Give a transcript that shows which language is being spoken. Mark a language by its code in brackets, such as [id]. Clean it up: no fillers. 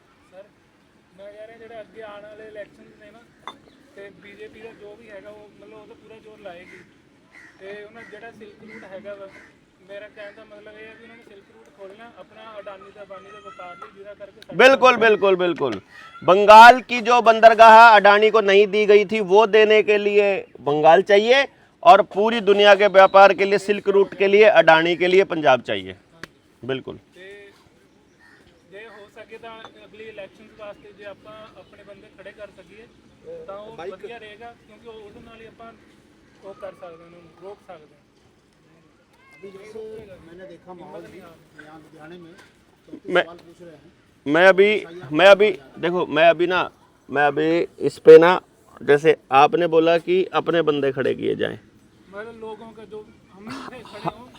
[pa] Sir ਮੈਂ ਕਹਿ ਰਿਹਾ ਜਿਹੜੇ ਅੱਗੇ ਆਉਣ ਵਾਲੇ ਇਲੈਕਸ਼ਨਸ ਨੇ ਨਾ, ਤੇ ਬੀਜੇਪੀ ਦਾ ਜੋ ਵੀ ਹੈਗਾ ਉਹ ਮਤਲਬ ਉਹਦਾ ਪੂਰਾ ਜ਼ੋਰ ਲਾਏਗੀ। ਤੇ ਉਹਨਾਂ ਜਿਹੜਾ ਸਿਲਕ ਰੂਟ ਹੈਗਾ ਵਾ, ਮੇਰਾ ਕਹਿਣ ਦਾ ਮਤਲਬ ਇਹ ਹੈ ਵੀ ਉਹਨਾਂ ਨੇ ਸਿਲਕ ਰੂਟ ਖੋਲਣਾ ਆਪਣਾ ਅਡਾਨੀ ਦਾ ਬਾਨੀ ਦਾ ਵਪਾਰ ਲਈ, ਜਿਹਦਾ ਕਰਕੇ [hi] बिल्कुल बिल्कुल बिल्कुल। बंगाल की जो बंदरगाह अडानी को नहीं दी गई थी, वो देने के लिए बंगाल चाहिए, और पूरी दुनिया के व्यापार के लिए, सिल्क रूट के लिए, अडानी के लिए पंजाब चाहिए। बिल्कुल। [pa] ਤੇ ਜੇ ਹੋ ਸਕੇ ਤਾਂ ਅਗਲੀ ਇਲੈਕਸ਼ਨਸ ਵਾਸਤੇ ਜੇ ਆਪਾਂ ਆਪਣੇ ਬੰਦੇ ਖੜੇ ਕਰ ਸਕੀਏ ਤਾਂ ਉਹ ਵਧੀਆ ਰਹੇਗਾ, ਕਿਉਂਕਿ ਉਹਦੇ ਨਾਲ ਹੀ ਆਪਾਂ ਉਹ ਕਰ ਸਕਦੇ ਹਾਂ, ਉਹਨੂੰ ਰੋਕ ਸਕਦੇ ਹਾਂ। [hi] अभी जैसे मैंने देखा माहौल भी यहाँ लुधियाने में तो मैं सवाल पूछ रहे हैं। मैं अभी देखो, मैं अभी इस पे ना, जैसे आपने बोला कि अपने बंदे खड़े किए जाएं। मतलब लोगों का जो हम खड़े हों